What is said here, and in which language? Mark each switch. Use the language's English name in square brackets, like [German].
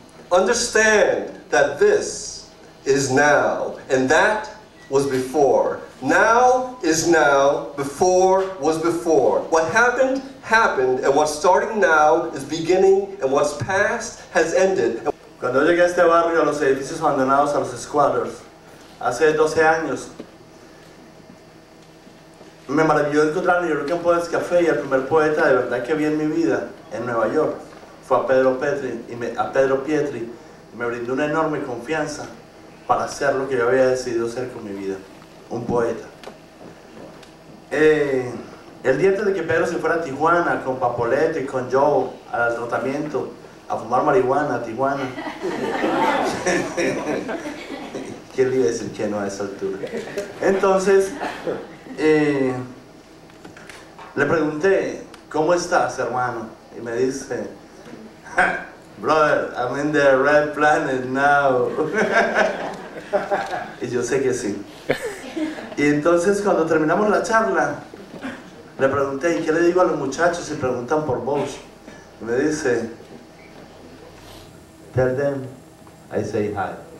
[English] Understand that this is now, and that was before. Now is now, before was before. What happened, happened, and what's starting now is beginning, and what's past has ended. [Spanish] Cuando yo llegué a este barrio, a los edificios abandonados, a los squatters, hace 12 años, me maravilló encontrar en el Rican Poets Café y el primer poeta de verdad que vi en mi vida en Nueva York fue a Pedro Pietri, y me brindó una enorme confianza para hacer lo que yo había decidido hacer con mi vida, un poeta. El día antes de que Pedro se fuera a Tijuana con Papoleto y con Joe al tratamiento, a fumar marihuana a Tijuana, ¿quién le iba a decir que no a esa altura? Entonces, le pregunté, ¿cómo estás, hermano? Y me dice, [English] brother, I'm in the red planet now. [Spanish] Y yo sé que sí. Y entonces cuando terminamos la charla, le pregunté, ¿y qué le digo a los muchachos si preguntan por vos? Y me dice, [English] tell them I say hi.